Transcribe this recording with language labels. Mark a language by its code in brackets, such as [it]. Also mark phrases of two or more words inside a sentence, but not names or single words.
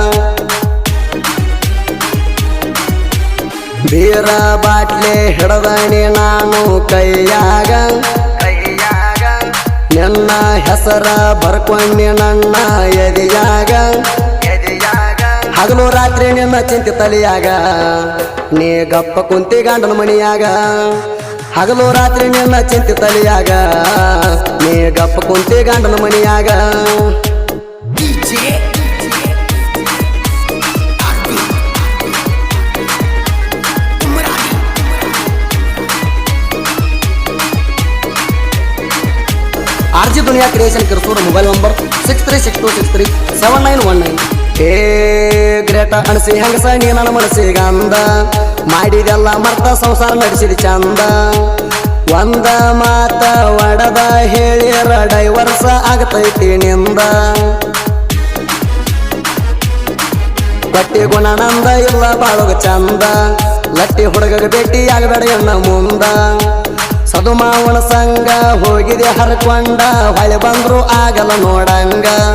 [kn] ಬೀರ ಬಾಟ್ಲೆ ಹಿಡದಣಿ ನಾನು ಕೈಯಾಗ ನಿನ್ನ ಹೆಸರ ಬರ್ಕೊಂಡಿ ನನ್ನ ಎದಿಯಾಗ ಹಗಲು ರಾತ್ರಿ ನಿನ್ನ ಚಿಂತೆ ತಲೆಯಾಗ ನೀ ಗಪ್ಪ ಕುಂತಿ ಗಂಡನ ಮನಿಯಾಗ ಹಗಲು ರಾತ್ರಿ ನಿನ್ನ ಚಿಂತೆ ತಲೆಯಾಗ ನೀ ಗಪ್ಪ ಕುಂತಿ ಗಂಡನ ಮನಿಯಾಗ RG दुनिया क्रिएशन [mr] किरकोळ मोबाईल नंबर [kn] 6362637919 ಗ್ರೇಟ ಅಣಸಿ ಹೆಂಗಸ ನೀ ನನ್ನ ಮನಸ್ಸಿಗ ಅಂದ ಮಾಡಿದೆಲ್ಲ ಮರ್ತ ಸಂಸಾರ ನಡೆಸಿದ ಚಂದ ಒಂದ ಮಾತ ಒಡದ ಹೇಳಿರ ಡೈವರ್ಸ ಆಗತೈತಿ ನಿಂದ ಬಟ್ಟಿ ಗುಣಾನಂದ ಇಲ್ಲ ಬಾಳೋಗ ಚಂದ ಲಟ್ಟಿ ಹುಡುಗಗ ಭೇಟಿ ಆಗಬೇಡ ಎನ್ನ ಮುಂದ ಸದುಮಾವನ ಸಂಗ ಹೋಗಿದೆ ಹರ್ಕೊಂಡ ಹೊಳೆ ಬಂದ್ರು ಆಗಲ್ಲ ನೋಡಂಗ